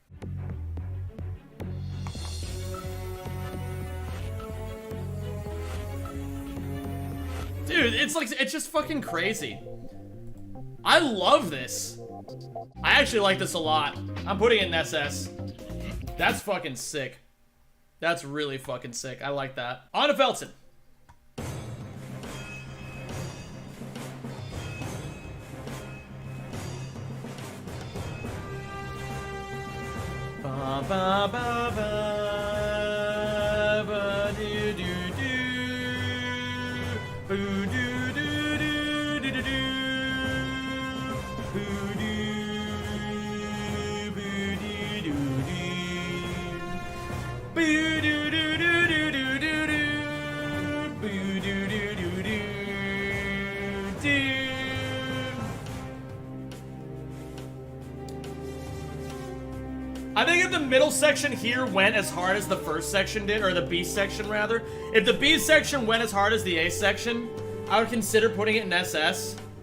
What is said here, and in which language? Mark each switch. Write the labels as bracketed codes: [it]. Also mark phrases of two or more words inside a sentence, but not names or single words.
[en] Dude, it's just fucking crazy. I love this. I actually like this a lot. I'm putting it in SS. That's fucking sick. That's really fucking sick. I like that. On to Feltzin. Ba ba ba ba ba do do do boo do do do do do do boo do boo dee doo dee boo do do do do do do do boo do do do do do. I think if the middle section here went as hard as the first section did, or the B section rather, if the B section went as hard as the A section, I would consider putting it in SS.